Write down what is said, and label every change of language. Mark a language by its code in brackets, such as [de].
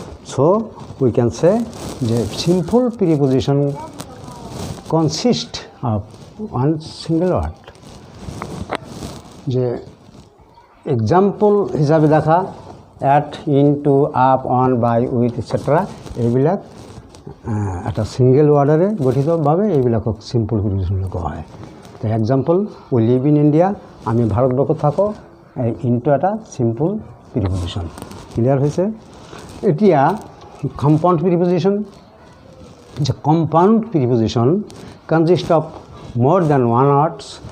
[en] So' we can say যে simple preposition consist of one single word. [as] Example হিসাবে দেখা at, in, two, up, on, by, with etcetera, এইবিলাক এটা single ওয়ার্ডেৰে গঠিতভাৱে এইবিলাকক চিম্পল প্ৰিপজিশ্যন কোৱা হয়। তো example, [en] we live in India, [as] আমি ভাৰতবৰ্ষত থাকোঁ, এই ইনটো এটা চিম্পল প্ৰিপজিশ্যন। ক্লিয়াৰ হৈছে? এতিয়া compound preposition. [en] Compound preposition consist of more than one words.